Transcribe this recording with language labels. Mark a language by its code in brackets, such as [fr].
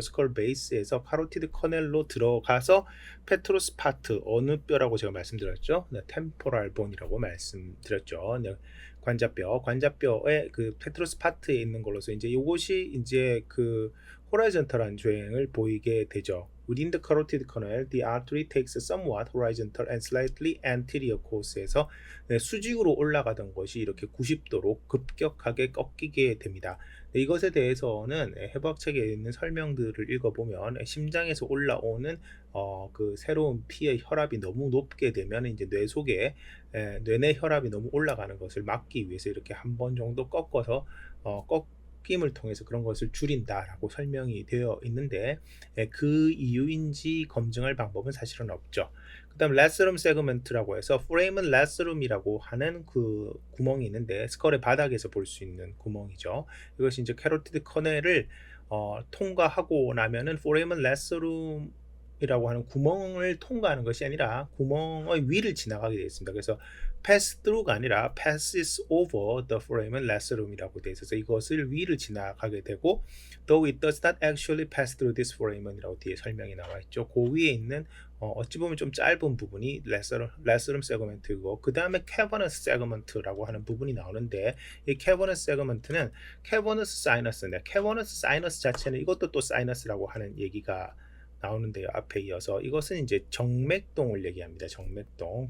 [ko] 스컬 베이스에서 카로티드 커넬로 들어가서 페트로스 파트, 어느 뼈라고 제가 말씀드렸죠? 템포랄 본이라고 말씀드렸죠. 관자뼈의 그 페트로스 파트에 있는 걸로서 이제 이것이 이제 그 호라이전털한 주행을 보이게 되죠. [en] Within the carotid canal, the artery takes a somewhat horizontal and slightly anterior course에서 [ko] 수직으로 올라가던 것이 이렇게 90도로 급격하게 꺾이게 됩니다. 이것에 대해서는 해부학책에 있는 설명들을 읽어보면 심장에서 올라오는 그 새로운 피의 혈압이 너무 높게 되면 이제 뇌 속에 뇌내 혈압이 너무 올라가는 것을 막기 위해서 이렇게 한 번 정도 꺾어서 꺾임을 통해서 그런 것을 줄인다라고 설명이 되어 있는데 그 이유인지 검증할 방법은 사실은 없죠. 그 다음 레스룸 세그먼트라고 해서 프레임은 레스룸이라고 하는 그 구멍이 있는데 스컬의 바닥에서 볼 수 있는 구멍이죠. 이것이 이제 캐로티드 커넬을 통과하고 나면은 프레임은 레스룸 이라고 하는 구멍을 통과하는 것이 아니라 구멍의 위를 지나가게 되어 있습니다. 그래서 pass through가 아니라 passes over the foramen lacerum이라고 되어 있어서 이것을 위를 지나가게 되고 [en] though it does not actually pass through this foramen [ko] 이라고 뒤에 설명이 나와 있죠. 그 위에 있는 어찌 보면 좀 짧은 부분이 lacerum segment이고 그 다음에 cavernous segment라고 하는 부분이 나오는데 이 cavernous segment는 cavernous sinus인데 cavernous sinus 자체는 이것도 또 sinus라고 하는 얘기가 나오는데요. 앞에 이어서 이것은 이제 정맥동을 얘기합니다. 정맥동.